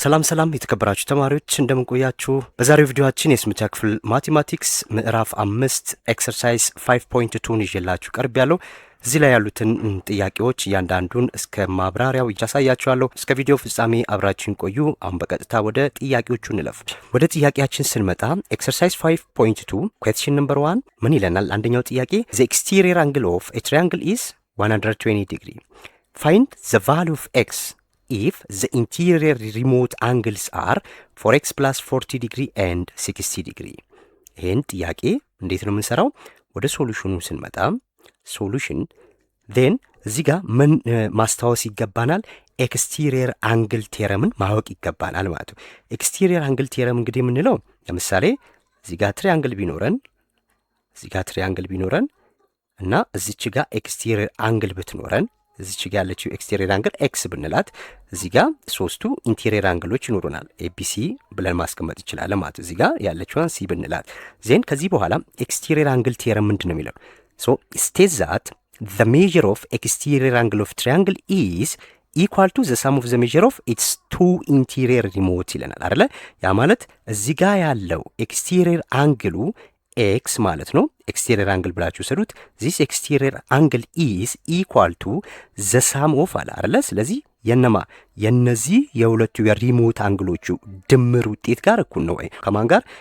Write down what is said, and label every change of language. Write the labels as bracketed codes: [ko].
[am] ሰላም የተከበራችሁ ተማሪዎች እንደምን ቆያችሁ? በዛሬው ቪዲዮአችን የስምንተኛ ክፍል ማቴማቲክስ ምዕራፍ 5 ኤክሰርሳይዝ 5.2 ይዤላችሁ ቀርቤያለሁ። እዚህ ላይ ያሉትን ጥያቄዎች እያንዳንዱን እስከ ማብራሪያው ያሳያችኋለሁ። እስከ ቪዲዮ ፍጻሜ አብራችሁን ቆዩ። አሁን በቀጥታ ወደ ጥያቄዎቹ እንለፍ። ወደ ጥያቄያችን ስንመጣ ኤክሰርሳይዝ 5.2 ኩዌስችን ነምበር 1 ምን ይለናል? አንደኛው ጥያቄ [en] the exterior angle of a triangle is 120 degree. Find the value of x if the interior remote angles are 4x plus 40 degree and 60 degree. [am] ይህን ጥያቄ እንዴት ነው የምንሰራው? ወደ ሶሉሽኑ ስንመጣ ሶሉሽን then እዚህ ጋር ምን ማስታወስ ይገባናል? ኤክስቴሪየር አንግል ቴረምን ማወቅ ይገባናል ማለት ነው። ኤክስቴሪየር አንግል ቴረም እንግዲህ የምንለው ለምሳሌ እዚህ ጋር ትሪያንግል ቢኖረን እና እዚች ጋር ኤክስቴሪየር አንግል ብትኖረን እዚች ጋር ያለችው ኤክስቴሪየር አንግል ኤክስ ብንላት እዚህ ጋር ሶስቱ ኢንቴሪየር አንግሎች ይኖሩናል ኤቢሲ ብለን ማስቀመጥ ይችላል ማለት ነው። እዚህ ጋር ያለችዋን ሲ ብንላት ዜን ከዚህ በኋላ ኤክስቴሪየር አንግል ቴረም ምንድነው የሚለው? [en] ሶ ስቴት ዛት the measure of exterior angle of triangle is equal to the sum of the measure of its two interior remote [am] ይለናል አይደለ? ያ ማለት እዚህ ጋር ያለው ኤክስቴሪየር አንግሉ ኤክስ ማለት ነው። ኤክስቴሪየር አንግል ብላችሁ ሰዱት። [en] this exterior angle is equal to the sum of [am] አለ አይደለ? ስለዚህ የነዚህ የሁለቱ የሪሞት አንግሎቹ ድምር ውጤት ጋር እኩል ነው ወይ? ከማን ጋር?